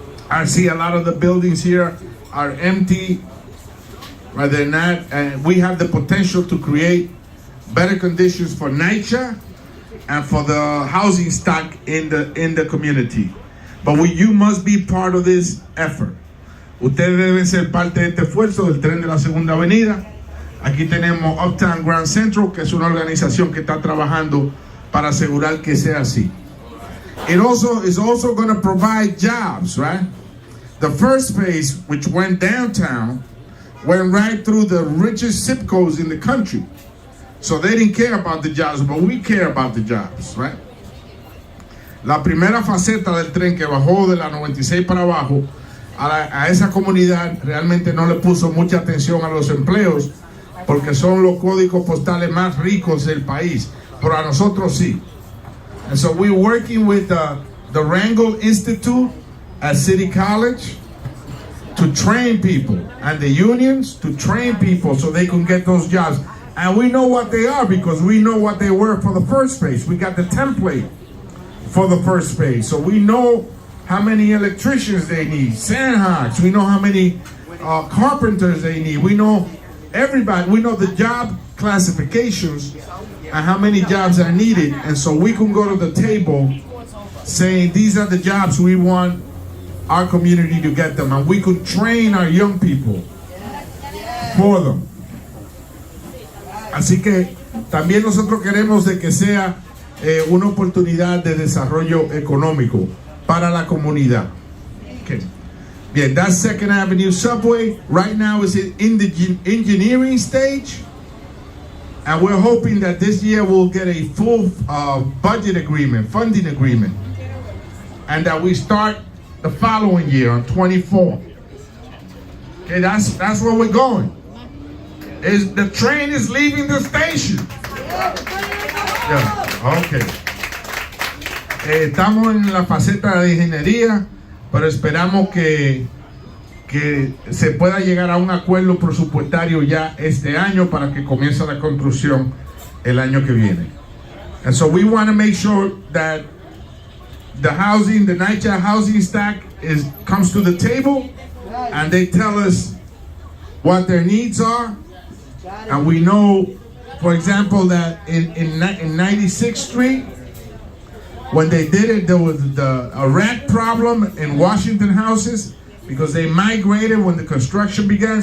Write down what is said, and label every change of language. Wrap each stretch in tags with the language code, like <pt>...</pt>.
<en>I see a lot of the buildings here are empty, right? They're not, and we have the potential to create better conditions for NYCHA and for the housing stock in the community. But you must be part of this effort.</en> <es>Ustedes deben ser parte de este esfuerzo del tren de la Segunda Avenida. Aquí tenemos Uptown Grand Central, que es una organización que está trabajando para asegurar que sea así.</es> <en>It is also going to provide jobs, right? The first phase, which went downtown, went right through the richest zip codes in the country. So they didn't care about the jobs, but we care about the jobs, right?</en> <es>La primera faceta del tren que bajó de la 96 para abajo, a esa comunidad realmente no le puso mucha atención a los empleos, porque son los códigos postales más ricos del país, pero a nosotros sí.</es> <en>And so we're working with the Rangel Institute at City College to train people, and the unions to train people so they can get those jobs. And we know what they are because we know what they were for the first phase. We got the template for the first phase. So we know how many electricians they need, sandhogs. We know how many carpenters they need. We know everybody. We know the job classifications and how many jobs are needed. And so we can go to the table saying these are the jobs we want our community to get them, and we could train our young people for them.</en> <es>Así que también nosotros queremos de que sea una oportunidad de desarrollo económico para la comunidad.</es> <en>Okay.</en> <es>Bien,</es> <en>that Second Avenue subway right now is in the engineering stage, and we're hoping that this year we'll get a full budget agreement, funding agreement, and that we start the following year on 24. Okay, that's where we're going. The train is leaving the station. Yeah, okay.</en> <es>Estamos en la faceta de ingeniería, pero esperamos que se pueda llegar a un acuerdo presupuestario ya este año para que comience la construcción el año que viene.</es> <en>And so we want to make sure that the housing, the NYCHA housing stack comes to the table, and they tell us what their needs are. And we know, for example, that in 96th Street, when they did it, there was a rat problem in Washington houses because they migrated when the construction began.</en>